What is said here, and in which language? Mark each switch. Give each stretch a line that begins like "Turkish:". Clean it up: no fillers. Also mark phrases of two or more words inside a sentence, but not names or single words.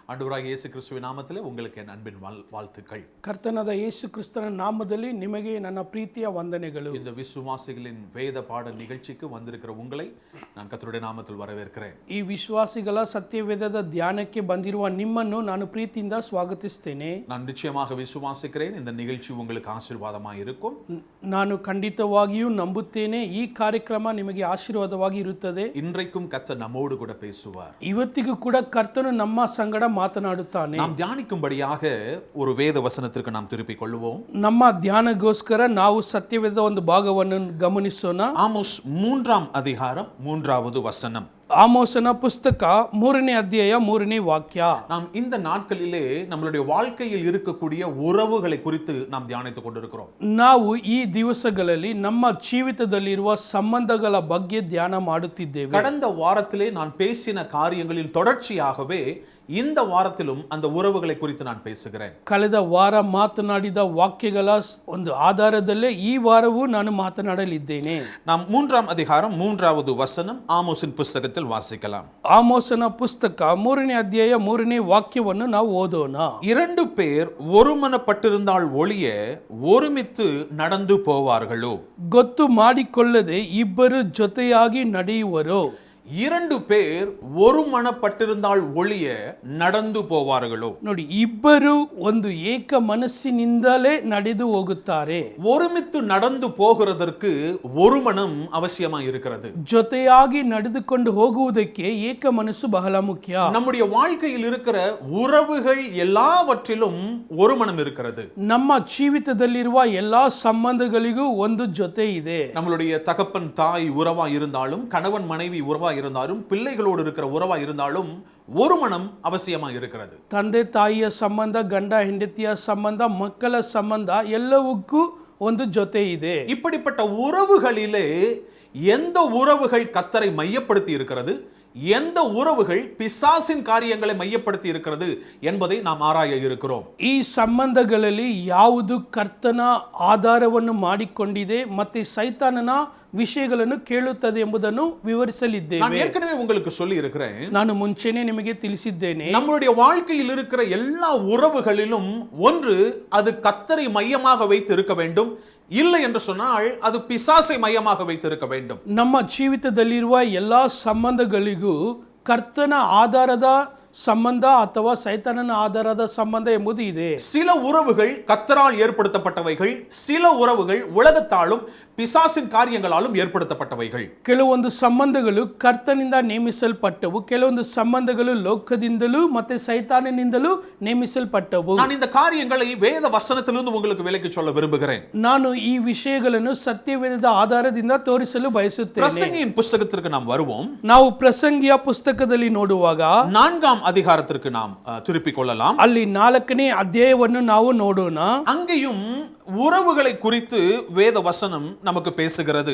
Tamil: ஆண்டவராகிய இயேசு கிறிஸ்துவின் நாமத்திலே உங்களுக்கு என் அன்பின் வாழ்த்துக்கள்.
Kannada: ಕರ್ತನಾದ ಯೇಸು ಕ್ರಿಸ್ತನ ನಾಮದಲ್ಲಿ ನಿಮಗೆ ನನ್ನ ಪ್ರೀತಿಯ ವಂದನೆಗಳು.
Tamil: இந்த விசுவாசிகளின் வேத பாட நிகழ்ச்சிக்கு வந்திருக்கிற உங்களை நான் கர்த்தருடைய நாமத்தில் வரவேற்கிறேன்.
Kannada: ಈ ವಿಶ್ವಾಸಿಗಳ ಸತ್ಯವೇದದ ಧ್ಯಾನಕ್ಕೆ ಬಂದಿರುವ ನಿಮ್ಮನ್ನು ನಾನು ಪ್ರೀತಿಯಿಂದ ಸ್ವಾಗತಿಸುತ್ತೇನೆ.
Tamil: நான் நிச்சயமாக விசுவாசிக்கிறேன் இந்த நிகழ்ச்சி உங்களுக்கு ஆசீர்வாதமாக இருக்கும்.
Kannada: ನಾನು ಖಂಡಿತವಾಗಿಯೂ ನಂಬುತ್ತೇನೆ ಈ ಕಾರ್ಯಕ್ರಮ ನಿಮಗೆ ಆಶೀರ್ವಾದವಾಗಿ ಇರುತ್ತದೆ.
Tamil: இன்றைக்கும் கர்த்தர் நம்மோடு கூட பேசுவார்.
Kannada: ಇವತ್ತಿಗೂ ಕೂಡ ಕರ್ತನು ನಮ್ಮ ಸಂಗಡ ಮಾತನಾಡುತ್ತಾನೆ.
Tamil: நாம் தியானிக்கும்படியாக ஒரு வேத வசனத்திற்கு நாம் திருப்பிக் கொள்வோம்.
Kannada: ನಮ್ಮ ಧ್ಯಾನಗೋಸ್ಕರ ನಾವು ಸತ್ಯವೇದದ ಒಂದು ಭಾಗವನ್ನು ಗಮನಿಸೋಣ.
Tamil: ஆமோஸ் 3ஆம் அதிகாரம் 3வது வசனம்.
Kannada: ಆಮೋಸನ ಪುಸ್ತಕ 3ನೇ ಅಧ್ಯಾಯ 3ನೇ ವಾಕ್ಯ.
Tamil: நாம் இந்த நாட்களிலே நம்மளுடைய வாழ்க்கையில் இருக்கக்கூடிய உறவுகளை குறித்து நாம் தியானித்துக் கொண்டிருக்கிறோம்.
Kannada: ನಾವು ಈ ದಿವಸಗಳಲ್ಲಿ ನಮ್ಮ ಜೀವಿತದಲ್ಲಿರುವ ಸಂಬಂಧಗಳ ಬಗ್ಗೆ ಧ್ಯಾನ ಮಾಡುತ್ತಿದ್ದೇವೆ.
Tamil: கடந்த வாரத்திலே நான் பேசின காரியங்களின் தொடர்ச்சியாகவே இந்த வாரத்திலும் அந்த உறவுகளை குறித்து நான் பேசுகிறேன்.
Kannada: ಕಳೆದ ವಾರ ಮಾತನಾಡಿದ ವಾಕ್ಯಗಳ ಒಂದು ಆಧಾರದಲ್ಲೇ ಈ ವಾರವೂ ನಾನು ಮಾತನಾಡಲಿದ್ದೇನೆ.
Tamil: நாம் 3ஆம் அதிகாரம் 3வது வசனம் ஆமோஸின் புத்தகத்தில் வாசிக்கலாம்.
Kannada: ಆಮೋಸನ ಪುಸ್ತಕ 3ನೇ ಅಧ್ಯಾಯ 3ನೇ ವಾಕ್ಯವನ್ನು ನಾವು ಓದೋಣ.
Tamil: 2 பேர் ஒருமனப்பட்டிருந்தால் ஒழிய ஒருமித்து நடந்து போவார்களோ.
Kannada: ಗೊತ್ತು ಮಾಡಿಕೊಳ್ಳದೆ ಇಬ್ಬರು ಜೊತೆಯಾಗಿ ನಡೆಯುವರು.
Tamil: 2 பேர் ஒருமனப்பட்டிருந்தால் ஒழிய நடந்து போவார்களோ.
Kannada: ನೋಡಿ, ಇಬ್ಬರು ಒಂದು ಏಕ ಮನಸ್ಸಿನಿಂದಲೇ ನಡೆದು ಹೋಗುತ್ತಾರೆ.
Tamil: ஒருமித்து நடந்து போகிறதற்கு ஒரு மனம் அவசியமா இருக்கிறது.
Kannada: ಜೊತೆಯಾಗಿ ನಡೆದುಕೊಂಡು ಹೋಗುವುದಕ್ಕೆ ಏಕ ಮನಸ್ಸು ಬಹಳ ಮುಖ್ಯ.
Tamil: நம்முடைய வாழ்க்கையில் இருக்கிற உறவுகள் எல்லாவற்றிலும் ஒரு மனம் இருக்கிறது.
Kannada: ನಮ್ಮ ಜೀವಿತದಲ್ಲಿರುವ ಎಲ್ಲಾ ಸಂಬಂಧಗಳಿಗೂ ಒಂದು ಜೊತೆ ಇದೆ.
Tamil: நம்மளுடைய தகப்பன் தாய் உறவா இருந்தாலும், கணவன் மனைவி உறவா இருந்தாலும், பிள்ளைகளோடு இருக்கிற உறவா இருந்தாலும் ஒரு மனம் அவசியமா இருக்கிறது.
Kannada: ತಂದೆ ತಾಯಿಯ ಸಂಬಂಧ, ಗಂಡ ಹೆಂಡತಿಯ ಸಂಬಂಧ, ಮಕ್ಕಳ ಸಂಬಂಧ ಎಲ್ಲವಕ್ಕೂ ಒಂದು ಜೊತೆ ಇದೆ.
Tamil: இப்படிப்பட்ட உறவுகளிலே எந்த உறவுகள் கர்த்தரை மையப்படுத்தி இருக்கிறது, எந்த உறவுகள் பிசாசின் காரியங்களை மையப்படுத்தி இருக்கிறது என்பதை நாம் ஆராய இருக்கிறோம்.
Kannada: ಈ ಸಂಬಂಧಗಳಲ್ಲಿ ಯಾವುದು ಕರ್ತನ ಆಧಾರವನ್ನು ಮಾಡಿಕೊಂಡಿದೆ ಮತ್ತೆ ಸೈತಾನನ ವಿಷಯಗಳನ್ನು ಕೇಳುತ್ತದೆ ಎಂಬುದನ್ನು ವಿವರಿಸಲಿದ್ದೇವೆ.
Tamil: நான் ஏற்கனவே உங்களுக்கு சொல்லி இருக்கிறேன்.
Kannada: ನಾನು ಮುಂಚೆನೇ ನಿಮಗೆ ತಿಳಿಸಿದ್ದೇನೆ.
Tamil: நம்மளுடைய வாழ்க்கையில் இருக்கிற எல்லா உறவுகளிலும் ஒன்று அது கர்த்தரை மையமாக வைத்து இருக்க வேண்டும், இல்லை என்று சொன்னால் அது பிசாசை மையமாக வைத்து இருக்க வேண்டும்.
Kannada: ನಮ್ಮ ಜೀವಿತದಲ್ಲಿರುವ ಎಲ್ಲಾ ಸಂಬಂಧಗಳಿಗೂ ಕರ್ತನ ಆಧಾರದ ಸಂಬಂಧ ಅಥವಾ ಸೈತಾನನ ಆಧಾರದ ಸಂಬಂಧ ಎಂಬುದು ಇದೆ.
Tamil: சில உறவுகள் கர்த்தரால் ஏற்படுத்தப்பட்டவைகள், சில உறவுகள் உலகத்தாலும் பிசாசின் காரியங்களாலும் ஏற்படுத்தப்பட்டவைகள்.
Kannada: ಕೆಲವೊಂದು ಸಂಬಂಧಗಳು ಕರ್ತನಿಂದ ನೇಮಿಸಲ್ಪಟ್ಟವು, ಕೆಲವೊಂದು ಸಂಬಂಧಗಳು ಲೋಕದಿಂದಲೂ ಮತ್ತೆ ಸೈತಾನನಿಂದಲೂ ನೇಮಿಸಲ್ಪಟ್ಟವು.
Tamil: நான் இந்த காரியங்களை வேத வசனத்திலிருந்து உங்களுக்கு விளக்கி சொல்ல விரும்புகிறேன்.
Kannada: ನಾನು ಈ ವಿಷಯಗಳನ್ನು ಸತ್ಯವೇದದ ಆಧಾರದಿಂದ ತೋರಿಸಲು ಬಯಸುತ್ತೇನೆ.
Tamil: பிரசங்கியின் புத்தகத்திற்கு நாம் வருவோம்.
Kannada: ನಾವು ಪ್ರಸಂಗಿಯ ಪುಸ್ತಕದಲ್ಲಿ ನೋಡುವಾಗ
Tamil: 4ஆம் அதிகாரத்திற்கு நாம் திருப்பிக் கொள்ளலாம்.
Kannada: ಅಲ್ಲಿ 4ನೇ ಅಧ್ಯಾಯವನ್ನು ನಾವು ನೋಡೋಣ.
Tamil: அங்கேயும் உறவுகளை குறித்து வேத வசனம் நமக்கு பேசுகிறது.